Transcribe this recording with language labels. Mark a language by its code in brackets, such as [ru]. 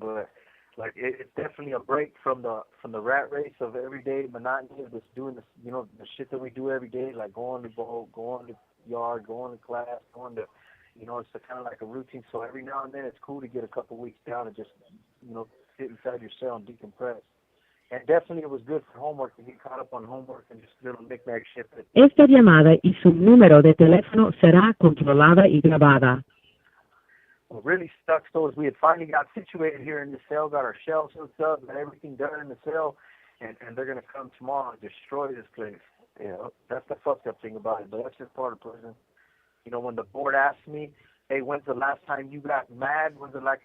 [en] But like it's definitely a break from the rat race of everyday monotony of just doing the shit that we do every day, like going to boat, going to yard, going to class, going to it's kind of like a routine. So every now and then it's cool to get a couple weeks down and just sit inside your cell and decompress. And definitely it was good for homework to get caught up on homework and just little knick-knack shit. [es] Esta llamada y su número de teléfono será controlada y grabada. [en] What really sucks though is we had finally got situated here in the cell, got our shelves hooked up, got everything done in the cell, and they're gonna come tomorrow and destroy this place. That's the fucked up thing about it, but that's just part of prison. When the board asked me, hey, when's the last time you got mad? When's it like?